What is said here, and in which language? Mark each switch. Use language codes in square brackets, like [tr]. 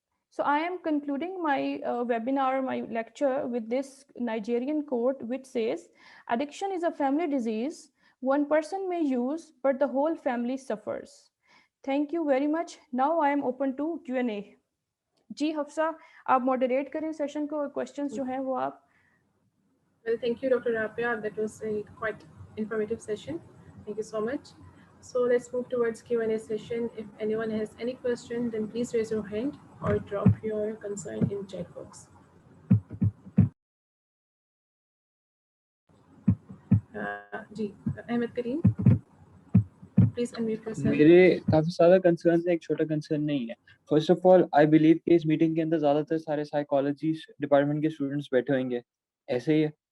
[en] So I am concluding my webinar, my lecture with this Nigerian quote which says, addiction is a family disease. One person may use, but the whole family suffers. Thank you very much. Now I am open to Q&A. [ur] جی حفصہ, آپ moderate کریں session کو, اور questions جو ہیں وہ آپ. [en] Well, thank you, Dr. Rabia. That was a quite informative session. Thank you so much. So let's move towards Q&A session. If anyone has any question, then please raise your hand or drop your concern in chat box. [ur] جی [en] Ahmad Karim, please unmute yourself. [ur] میرے کافی سارا concerns ہیں, ایک چھوٹا concern نہیں ہے. First of all I believe کہ اس meeting کے اندر زیادہ تر سارے سائیکالوجی ڈپارٹمنٹ کے اسٹوڈنٹس بیٹھے ہوئیں گے, ایسے ہی ہے؟